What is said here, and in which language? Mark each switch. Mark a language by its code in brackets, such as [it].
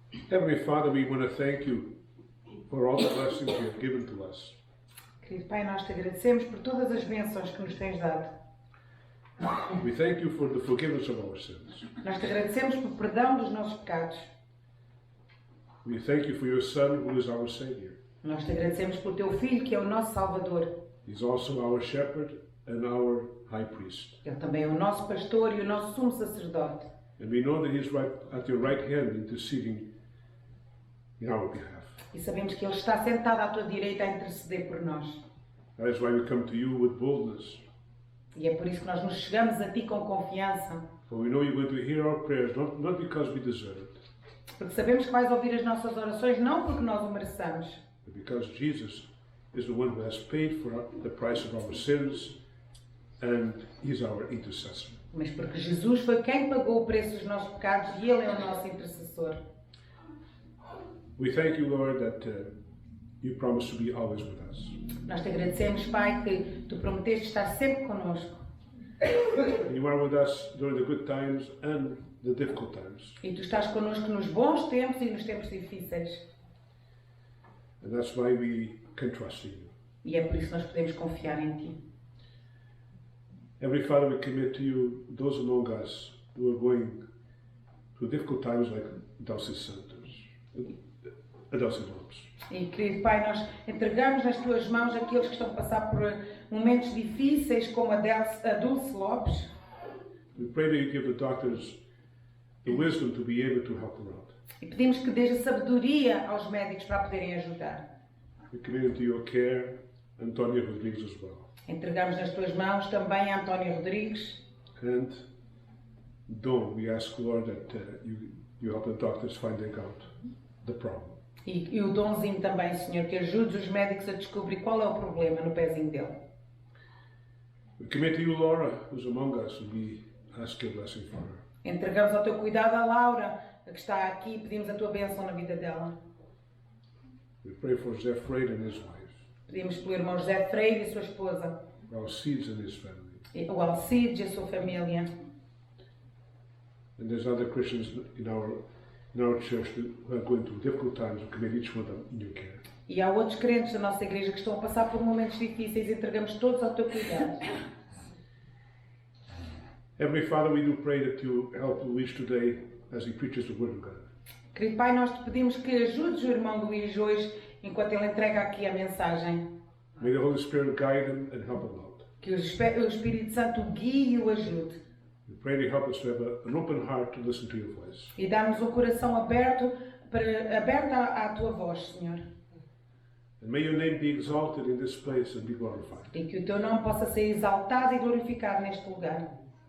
[en] Heavenly Father, we want to thank you for all the blessings you have given to us. [pt] Querido Pai, nós te agradecemos por todas as bênçãos que nos tens dado. [en] We thank you for the forgiveness of our sins. [pt] Nós te agradecemos pelo perdão dos nossos pecados. [en] We thank you for your Son, who is our Savior. [pt] Nós te agradecemos pelo teu Filho, que é o nosso Salvador. [en] He's also our shepherd and our high priest. [pt] Ele também é o nosso pastor e o nosso sumo sacerdote. [en] And we know that He is right at your right hand interceding in our behalf. [pt] E sabemos que Ele está sentado à tua direita a interceder por nós. [en] That is why we come to you with boldness. [pt] E é por isso que nós nos chegamos a Ti com confiança. [en] For we know you're going to hear our prayers, not because we deserve it, [pt] Porque sabemos que vais ouvir as nossas orações não porque nós o mereçamos, [en] but because Jesus is the one who has paid for the price of our sins and He's our intercessor. [pt] mas porque Jesus foi quem pagou o preço dos nossos pecados e Ele é o nosso intercessor. [en] We thank you, Lord, that you promise to be always with us. [pt] Nós te agradecemos, Pai, que Tu prometeste estar sempre connosco. [en] And you are with us during the good times and the difficult times. [pt] E Tu estás connosco nos bons tempos e nos tempos difíceis. [en] And that's why we can trust in you. [pt] E é por isso que nós podemos confiar em Ti. [en] Heavenly Father, we commit to you those among us who are going through difficult times like Dulcie Santos, Dulcie Lopes. [pt] E, querido Pai, nós entregamos nas Tuas mãos aqueles que estão a passar por momentos difíceis, como a Dulce Lopes. [en] We pray that you give the doctors the wisdom to be able to help her out. [pt] E pedimos que dês a sabedoria aos médicos para a poderem ajudar. [en] We commit into your care Antonia Rodrigues as well. [pt] Entregamos nas Tuas mãos também a António Rodrigues. [en] And Dawn, we ask, Lord, that you help the doctors finding out the problem. [pt] E o Donzinho também, Senhor, que ajude os médicos a descobrir qual é o problema no pezinho dele. [en] We commit to you, Laura, who's among us, and we ask your blessing for her. [pt] Entregamos ao Teu cuidado a Laura, a que está aqui, e pedimos a Tua bênção na vida dela. [en] We pray for Zeph Freid and his wife, [pt] Pedimos pelo irmão José Freire e sua esposa, [en] Alcides and his family. [pt] o Alcides e a sua família. [en] And there's other Christians in our church who are going through difficult times. We commit each one of them in your care. [pt] E há outros crentes da nossa igreja que estão a passar por momentos difíceis e entregamos todos ao Teu cuidado. [en] Heavenly Father, we do pray that you help Luis today as he preaches the Word of God. [pt] Querido Pai, nós te pedimos que ajudes o irmão Luís hoje, enquanto ele entrega aqui a mensagem. [en] May the Holy Spirit guide him and help him out. [pt] Que o Espírito Santo o guie e o ajude. [en] We pray that you help us to have an open heart to listen to your voice. [pt] E dá-nos um coração aberto à Tua voz, Senhor. [en] And may your name be exalted in this place and be glorified. [pt] E que o Teu nome possa ser exaltado e glorificado neste lugar.